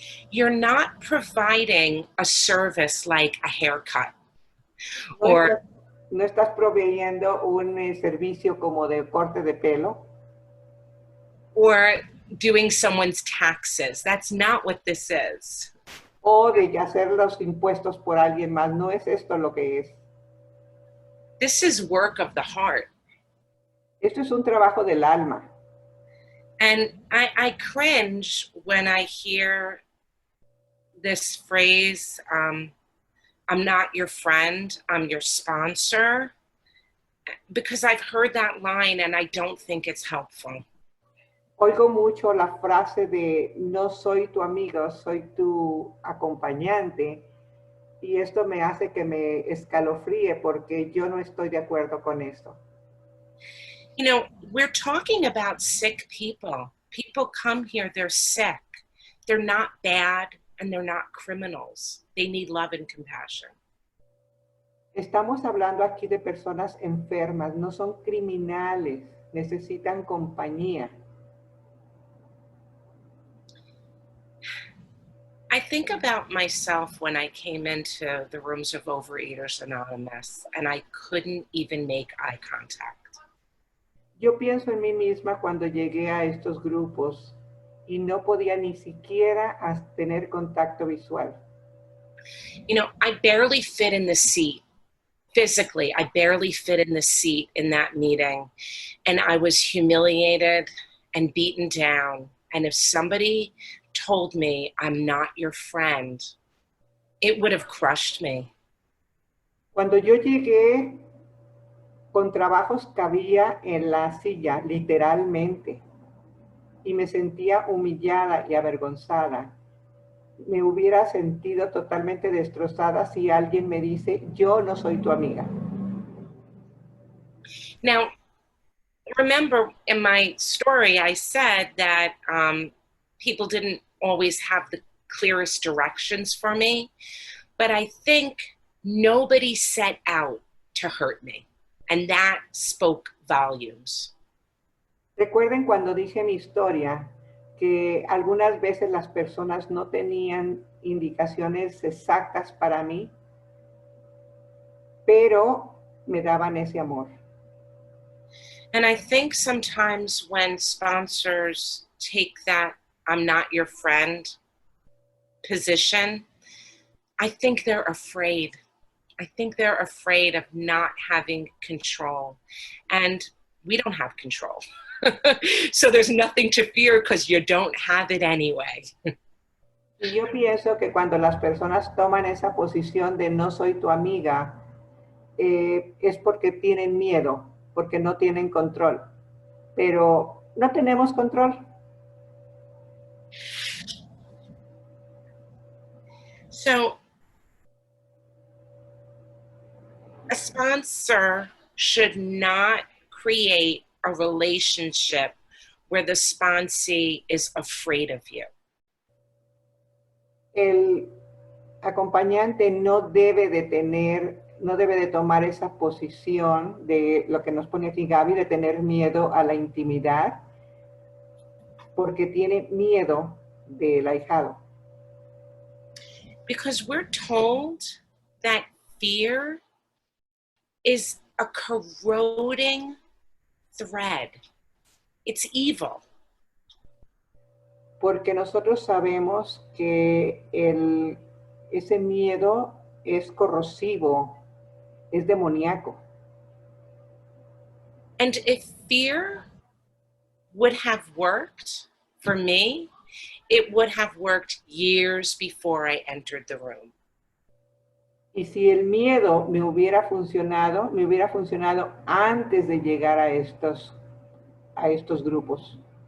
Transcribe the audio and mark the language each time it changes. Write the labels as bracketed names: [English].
[English] You're not providing a service like a haircut [Spanish] No [English] or [Spanish] estás, no estás proveyendo un servicio como de corte de pelo [English] doing someone's taxes. That's not what this is. [Spanish] o de hacer los impuestos por alguien más. No es esto lo que es. [English] This is work of the heart. [Spanish] Esto es un trabajo del alma. [English] And I cringe when I hear this phrase, I'm not your friend, I'm your sponsor, because I've heard that line and I don't think it's helpful. [Spanish] Oigo mucho la frase de no soy tu amigo, soy tu acompañante, y esto me hace que me escalofríe porque yo no estoy de acuerdo con esto. [English] You know, we're talking about sick people. People come here, they're sick. They're not bad and they're not criminals. They need love and compassion. [Spanish] Estamos hablando aquí de personas enfermas, no son criminales, necesitan compañía. [English] I think about myself when I came into the rooms of Overeaters Anonymous and I couldn't even make eye contact. [Spanish] Yo pienso en mí misma cuando llegué a estos grupos y no podía ni siquiera tener contacto visual. [English] You know, I barely fit in the seat. Physically, I barely fit in the seat in that meeting. And I was humiliated and beaten down. And if somebody told me I'm not your friend, it would have crushed me. [Spanish] Cuando yo llegué, con trabajos cabía en la silla, literalmente, y me sentía humillada y avergonzada. Me hubiera sentido totalmente destrozada si alguien me dice, yo no soy tu amiga. [English] Now, remember in my story, I said that people didn't always have the clearest directions for me, but I think nobody set out to hurt me. And that spoke volumes. [Spanish] Recuerden cuando dije mi historia que algunas veces las personas no tenían indicaciones exactas para mí, pero me daban ese amor. [English] And I think sometimes when sponsors take that I'm not your friend position, I think they're afraid. I think they're afraid of not having control. And we don't have control. So there's nothing to fear because you don't have it anyway. [Spanish] Y yo pienso que cuando las personas toman esa posición de no soy tu amiga, es porque tienen miedo, porque no tienen control. Pero no tenemos control. [English] So a sponsor should not create a relationship where the sponsee is afraid of you. [Spanish] El acompañante no debe de tomar esa posición de lo que nos pone aquí Gaby, de tener miedo a la intimidad, porque tiene miedo del ahijado. [English] Because we're told that fear is a corroding thread. It's evil. [Spanish] porque nosotros sabemos que ese miedo es corrosivo, es demoníaco. [English] And if fear would have worked for me, it would have worked years before I entered the room. [Spanish] Y si el miedo me hubiera funcionado antes de llegar a estos grupos.